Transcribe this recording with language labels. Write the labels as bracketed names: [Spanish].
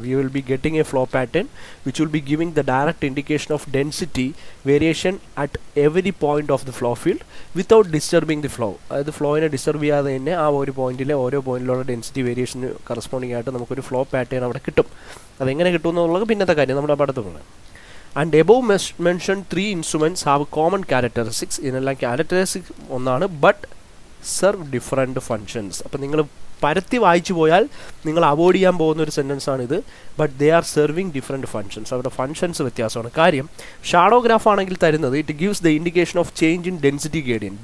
[English] We will be getting a flow pattern which will be giving the direct indication of density variation at every point of the flow field without disturbing the flow. [Malayalam] അതായത് ഫ്ലോയിനെ disturb ചെയ്യാതെ തന്നെ ആ ഒരു പോയിന്റിലെ ഓരോ പോയിന്റിലുള്ള density variation corresponding ആയിട്ട് നമുക്കൊരു flow pattern അവിടെ കിട്ടും. അതെങ്ങനെ കിട്ടും എന്നുള്ളത് പിന്നത്തെ കാര്യം നമ്മുടെ പഠിത്തമാണ്. [English] And above mentioned 3 instruments have common characteristics. [Malayalam] ഇതിനെല്ലാം ക്യാരക്ടറിസ്റ്റിക്സ് ഒന്നാണ്, [English] But serve different functions. [Malayalam] അപ്പം നിങ്ങൾ പരത്തി വായിച്ചു പോയാൽ നിങ്ങൾ അവോയ്ഡ് ചെയ്യാൻ പോകുന്ന ഒരു സെൻറ്റൻസ് ആണിത്. [English] But they are serving different functions. [Malayalam] അവരുടെ ഫങ്ഷൻസ് വ്യത്യാസമാണ്. കാര്യം ഷാഡോഗ്രാഫ് ആണെങ്കിൽ തരുന്നത് [English] It gives the indication of change in density gradient.